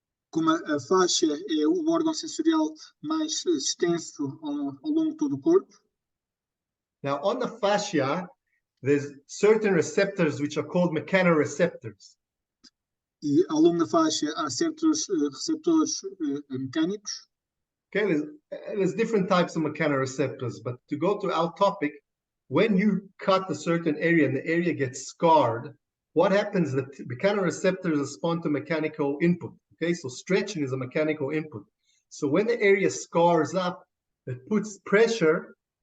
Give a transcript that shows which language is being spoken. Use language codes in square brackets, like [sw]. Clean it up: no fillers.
[pt] Como a faixa é o órgão sensorial mais extenso ao longo de todo o corpo. [en] Now, on the fascia, there's certain receptors which are called mechanoreceptors. [pt] E ao longo da faixa há certos receptores mecânicos. [en] Okay, there's different types of mechanoreceptors, but to go to our topic, when you cut a certain area and the area gets scarred, what happens? The mechanoreceptors respond to mechanical input. Okay, so stretching is a mechanical input. So when the area scars up, it puts pressure.